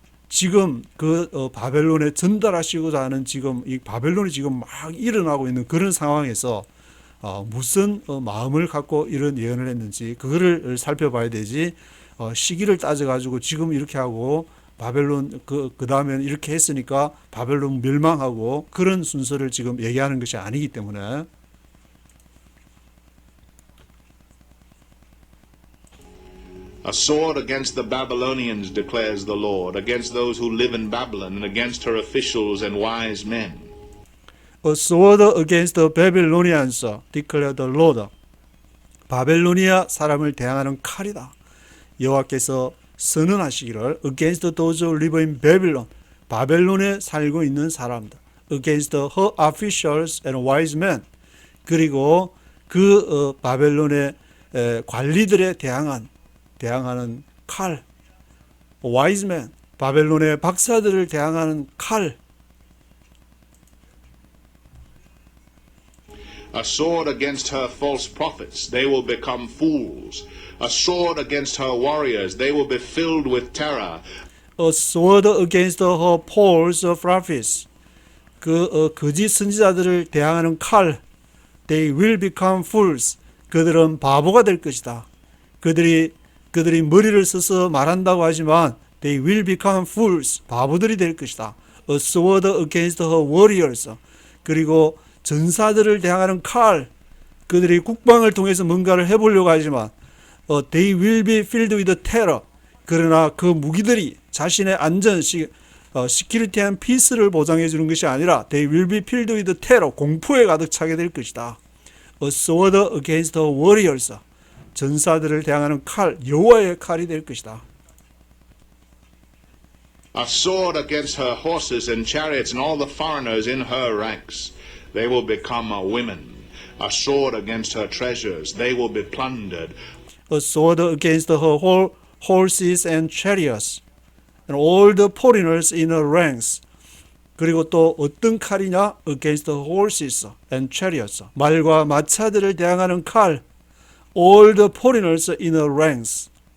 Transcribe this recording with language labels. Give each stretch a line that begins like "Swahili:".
Korean: 지금 바벨론에 전달하시고자 하는, 지금 이 바벨론이 지금 막 일어나고 있는 그런 상황에서 무슨 마음을 갖고 이런 예언을 했는지 그거를 살펴봐야 되지, 시기를 따져가지고 지금 이렇게 하고 바벨론 그 다음에 이렇게 했으니까 바벨론 멸망하고 그런 순서를 지금 얘기하는 것이 아니기 때문에.
English: A sword against the Babylonians, declares the Lord, against those who live in Babylon, and against her officials and wise men. A sword against the Babylonians, declared the Lord.
Korean: 바벨로니아 사람을 대항하는 칼이다. 여호와께서 선언하시기를,
English: against those who live in Babylon,
Korean: 바벨론에 살고 있는 사람들,
English: against her officials and wise men,
Korean: 그리고 바벨론의 관리들에 대항하는 칼,
English: wise men,
Korean: 바벨론의 박사들을 대항하는 칼.
English: A sword against her false prophets, they will become fools. A sword against her warriors, they will be filled with terror. A sword against her false prophets,
Korean: 거짓 선지자들을 대항하는 칼.
English: They will become fools.
Korean: 그들은 바보가 될 것이다. 그들이 머리를 써서 말한다고 하지만
English: they will become fools.
Korean: 바보들이 될 것이다.
English: A sword against her warriors.
Korean: 그리고 전사들을 대항하는 칼. 그들이 국방을 통해서 뭔가를 해보려고 하지만
English: they will be filled with terror.
Korean: 그러나 그 무기들이 자신의 안전,
English: security and peace
Korean: 를 보장해 주는 것이 아니라
English: they will be filled with terror.
Korean: 공포에 가득 차게 될 것이다.
English: A sword against the warriors.
Korean: 전사들을 대항하는 칼, 여호와의 칼이 될 것이다.
English: A sword against her horses and chariots and all the foreigners in her ranks. They will become women. A sword against her treasures. They will be plundered. A sword against her horses and chariots and all the foreigners in her ranks.
Korean: 그리고 또 어떤 칼이냐?
English: Against the horses and chariots.
Korean: 말과 마차들을 대항하는 칼.
English: All the foreigners in her ranks.